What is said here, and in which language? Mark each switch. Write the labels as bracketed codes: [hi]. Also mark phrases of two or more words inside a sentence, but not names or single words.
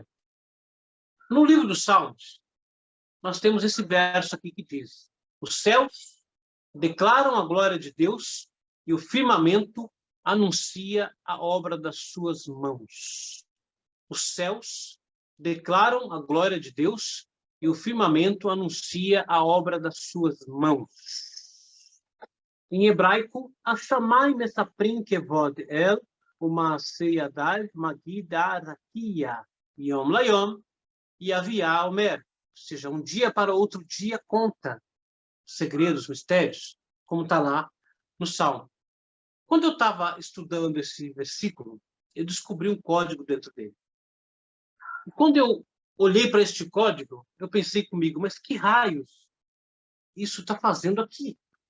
[pt] No livro dos Salmos, nós temos esse verso aqui que diz: os céus declaram a glória de Deus e o firmamento anuncia a obra das suas mãos. Os céus declaram a glória de Deus e o firmamento anuncia a obra das suas mãos. Em hebraico, [he] השמים מספרים כבוד אל, ומעשה ידיו מגיד הרקיע, יום ליום יביע אומר. [pt] Ou seja, um dia para outro dia conta os segredos, mistérios, como está lá no Salmo. Quando eu estava estudando esse versículo, eu descobri um código dentro dele. E quando eu olhei para este código, eu pensei comigo, mas que raios isso está fazendo aqui?